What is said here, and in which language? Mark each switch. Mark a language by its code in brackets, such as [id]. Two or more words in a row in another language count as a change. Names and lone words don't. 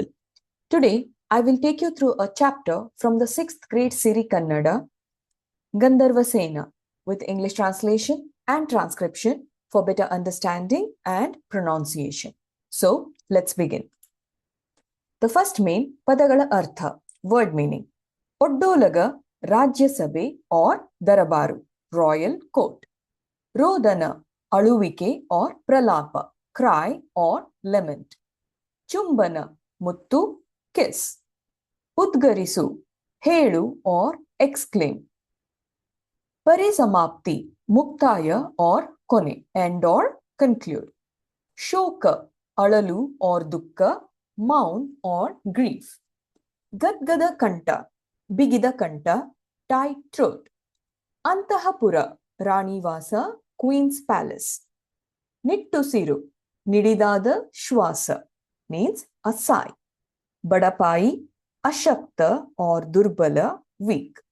[en] Today I will take you through a chapter from the 6th grade Siri Kannada, Gandharva Sena, with English translation and transcription for better understanding and pronunciation. So let's begin. The first main [kn] ಪದಗಳ ಅರ್ಥ, [en] word meaning. [kn] ಒಡ್ಡೋಲಗ ರಾಜ್ಯ ಸಭೆ or Darabaru, [en] royal court. [kn] ರೋದನ ಅಳುವಿಕೆ or Pralapa, [en] cry or lament. [kn] ಚುಂಬನ ಮುತ್ತು, kiss. ಉದ್ಗರಿಸು ಹೇಳು [en] or exclaim. [kn] ಪರಿಸಮಾಪ್ತಿ ಮುಕ್ತಾಯ or Kone, [en] end or conclude. [kn] ಶೋಕ ಅಳಲು or Dukka, [en] mourn or grief. [kn] ಗದ್ಗದ ಕಂಠ ಬಿಗಿದ ಕಂಠ, [en] tight throat. [kn] ಅಂತಃಪುರ ರಾಣಿವಾಸ, [en] Queen's Palace. [kn] ನಿಟ್ಟುಸಿರು ನಿಡಿದಾದ ಶ್ವಾಸ, [en] means a sigh. [kn] ಬಡಪಾಯಿ ಅಶಕ್ತ or Durbala, weak.